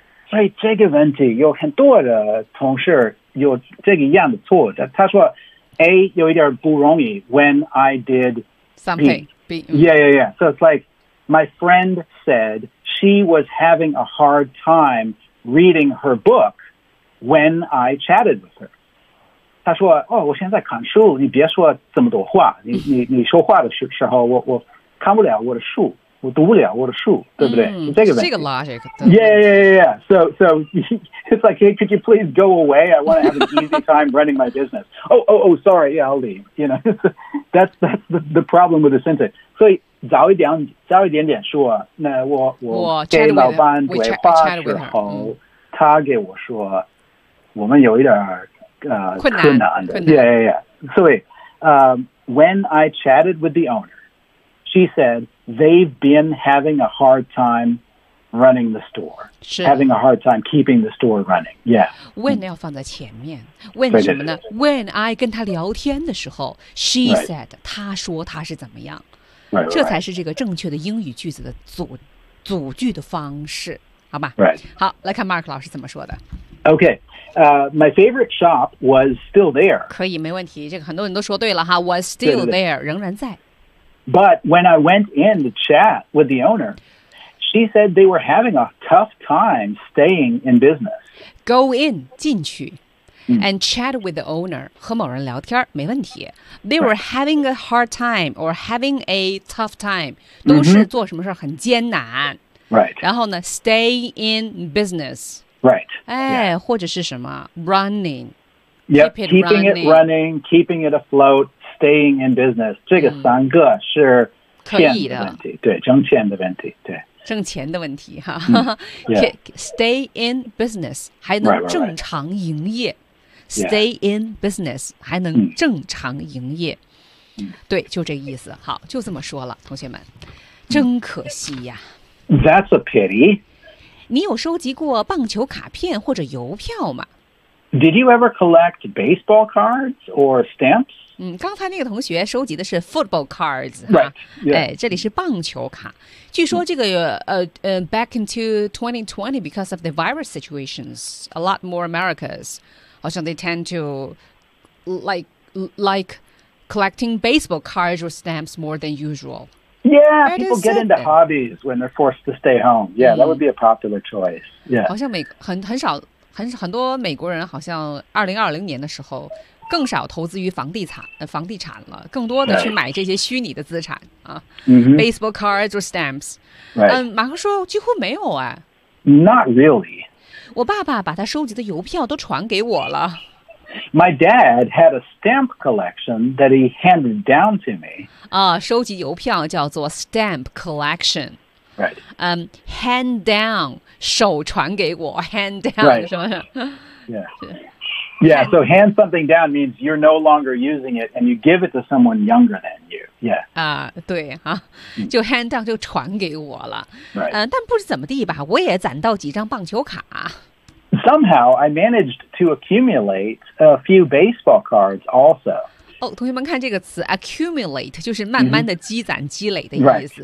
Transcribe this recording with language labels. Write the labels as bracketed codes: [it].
[zh] 所以这个问题有很多的同事有这个一样的错的，他说 A 有一点不容易 [en] when I did something B. Yeah, yeah, yeah. So it's like my friend said she was having a hard time reading her book when I chatted with her. [zh] 他说哦，我现在看书，你别说这么多话，你说话的时候我看不了我的书，我读不了我的书，对不对？嗯、这个问题。这个 logic。 [en] Yeah, yeah, yeah, yeah. So it's like, hey, could you please go away? I want to have an easy time running my business. Oh, sorry. Yeah, I'll leave. You know, that's the problem with the sentence. [zh] 所以早一点点说，那我给老板回话之后，他给我说，我们有一点困难 [en] 的。Yeah, yeah, yeah. 所以when I chatted with the owner, she said,They've been having a hard time running the store. Having a hard time keeping the store running. Yeah. [zh] When 要放在前面。When 什么呢 ？When I 跟他聊天的时候 ，she said 他说他是怎么样。 [en] Right. [zh] 这才是这个正确的英语句子的组句的方式，好吧 [en] ？Right. [zh] 好，来看 Mark 老师怎么说的。 [en] Okay. My favorite shop was still there. [zh] 可以，没问题。这个很多人都说对了哈。 [en] Was still there， [zh] 仍然在。 [en] But when I went in to chat with the owner, she said they were having a tough time staying in business. Go in, 进去、嗯、and chat with the owner, [zh] 和某人聊天没问题。 [en] They were having a hard time or having a tough time, [zh] 都是做什么事很艰难。 [en] Right. 然后呢 stay in business. Right. 哎、 yeah. [zh] 或者是什么 running. [en] Yep, keeping it running, keeping it afloat. Staying in business,、嗯、 [zh] 这个三个是钱的问题，对，挣钱的问题，对，挣钱的问题哈、 [en] 嗯 yeah. Stay in business [zh] 还能正常营业 [en] right. Stay in business [zh] 还能正常营业、嗯、对，就这个意思。好，就这么说了，同学们，真可惜呀。 [en] That's a pity. [zh] 你有收集过棒球卡片或者邮票吗？ [en] Did you ever collect baseball cards or stamps? [zh] 刚才那个同学收集的是 football cards， [en] right？ Yeah. [zh] 哎，这里是棒球卡。 [en] 据说这个back into 2020 because of the virus situations, a lot more Americans, 好像 they tend to like collecting baseball cards or stamps more than usual. Yeah, people get into hobbies when they're forced to stay home. Yeah, that would be a popular choice. Yeah. [zh] 好像很多美国人好像2020年的时候更少投资于房地产了，更多的去买这些虚拟的资产啊。 Mm-hmm. [en] Baseball cards or stamps. Right. [zh] 马克说几乎没有啊。 [en] Not really. [zh] 我爸爸把他收集的邮票都传给我了。 [en] My dad had a stamp collection that he handed down to me. [zh] 收集邮票叫做 stamp collection. [en] Right. [zh] Hand down, 手传给我 hand down. 是吗？ [en] Yeah. Yeah, so hand something down means you're no longer using it and you give it to someone younger than you. Yeah. [zh] 对啊，就 hand down 就传给我了。 [en] Right. [zh] 但不知怎么地吧，我也攒到几张棒球卡。 [en] Somehow, I managed to accumulate a few baseball cards also. [zh] 哦，同学们看这个词 ，accumulate 就是慢慢的积攒、mm-hmm. 积累的意思、